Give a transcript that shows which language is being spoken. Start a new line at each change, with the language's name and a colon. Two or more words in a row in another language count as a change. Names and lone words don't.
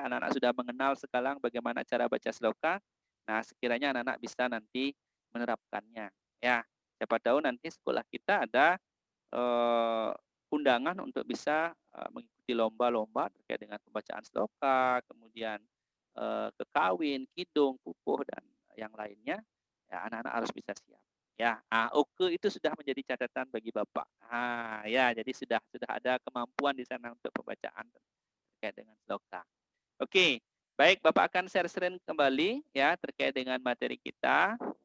Indonesian: Anak-anak sudah mengenal sekarang bagaimana cara baca sloka. Nah, sekiranya anak-anak bisa nanti menerapkannya ya. Siapa tahu nanti sekolah kita ada undangan untuk bisa mengikuti lomba-lomba terkait dengan pembacaan sloka, kemudian kekawin, kidung, pupuh dan yang lainnya. Ya, anak-anak harus bisa siap. Ya, Oke itu sudah menjadi catatan bagi Bapak. Ya, jadi sudah ada kemampuan di sana untuk pembacaan terkait dengan sloka. Oke, baik Bapak akan
English: share screen
Indonesian: kembali ya terkait dengan materi kita.